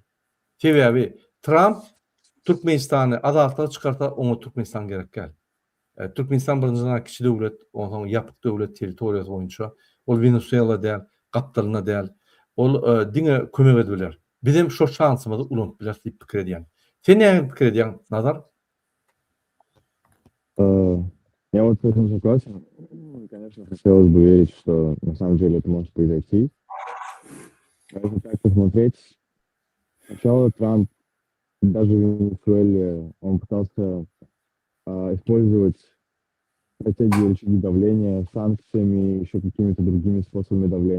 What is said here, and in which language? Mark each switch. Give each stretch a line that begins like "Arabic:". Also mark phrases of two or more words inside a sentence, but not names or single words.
Turkmen: Sebebi Trump Türkmenistany azatlyga çykarsa oňa Türkmenistan gerek gel. Türkmenistan birinji kiçi döwlet, oňa ýapyk döwlet territoriýasy boýunça ol Venezuela däl, gapdalyna däl. Ol diňe kömek edilýär. Biz hem şo şansymyzy ulanyp biler diýip pikir edýän. Sen näme pikir edýän, Nazar?
Russian: Я вот с этим согласен. Конечно, хотелось бы верить, что на самом деле это может произойти. Если так посмотреть, сначала Трамп, даже в Венесуэле, он пытался использовать стратегию рычаги давления, санкциями, еще какими-то другими способами давления.